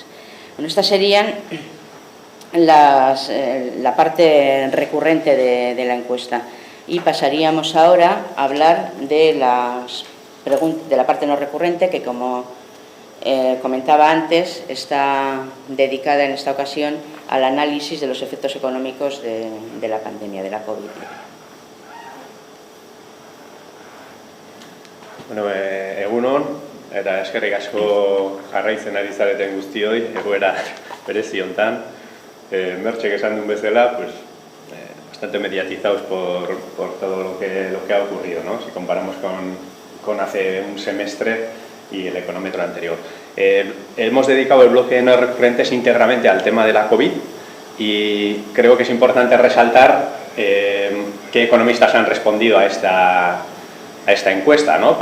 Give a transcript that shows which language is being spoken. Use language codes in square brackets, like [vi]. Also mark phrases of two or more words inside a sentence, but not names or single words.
[es] Bueno, estas serían la parte recurrente de la encuesta. Y pasaríamos ahora a hablar de la parte no recurrente, que como comentaba antes, está dedicada en esta ocasión al análisis de los efectos económicos de la pandemia, de la COVID. [eu] Bueno, egunon, eta eskerrik asko jarraitzen ari zareten guztioi, egoera berezi hontan. Mertxek esan duen bezala, [es] pues, bastante mediatizados por todo lo que ha ocurrido, ¿no? Si comparamos con hace un semestre y el económetro anterior. Hemos dedicado el bloque no recurrentes íntegramente al tema de la COVID y creo que es importante resaltar qué economistas han respondido a esta encuesta, ¿no?